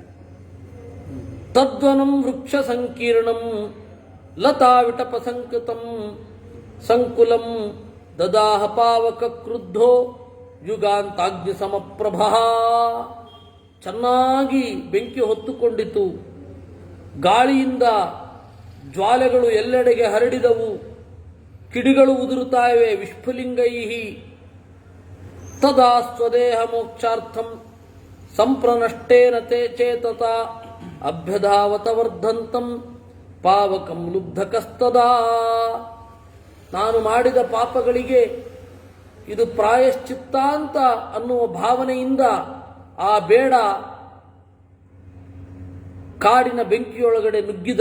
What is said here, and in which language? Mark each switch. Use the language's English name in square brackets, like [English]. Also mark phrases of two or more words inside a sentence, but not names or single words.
[Sanskrit] ತದ್ವನಂ ವೃಕ್ಷ ಸಂಕೀರ್ಣಂ ಲತಾ ವಿಟಪ ಸಂಕೃತಂ ಸಂಕುಲಂ ದದಾಹ ಪಾವಕ ಕ್ರುದ್ಧೋ ಯುಗಾಂತಾಗ್ನಿ ಸಮಪ್ರಭಾ. [Kannada] ಚೆನ್ನಾಗಿ ಬೆಂಕಿ ಹೊತ್ತುಕೊಂಡಿತು. ಗಾಳಿಯಿಂದ ಜ್ವಾಲೆಗಳು ಎಲ್ಲೆಡೆಗೆ ಹರಡಿದವು. ಕಿಡಿಗಳು ಉದುರುತ್ತಾ ಇವೆ. [Sanskrit] ವಿಸ್ಫುಲಿಂಗೈಹಿ ತದಾ ಸ್ವದೇಹ ಮೋಕ್ಷಾರ್ಥಂ ಸಂಪ್ರನಷ್ಟೇನ ತೇ ಚೇತತ ಅಭ್ಯಧಾವತ ವರ್ಧಂತಂ ಪಾವಕಂ ಲುಬ್ಧಕಸ್ತದಾ. [Kannada] ನಾನು ಮಾಡಿದ ಪಾಪಗಳಿಗೆ ಇದು ಪ್ರಾಯಶ್ಚಿತ್ತ ಅಂತ ಅನ್ನುವ ಭಾವನೆಯಿಂದ ಆ ಬೇಡ ಕಾಡಿನ ಬೆಂಕಿಯೊಳಗಡೆ ನುಗ್ಗಿದ.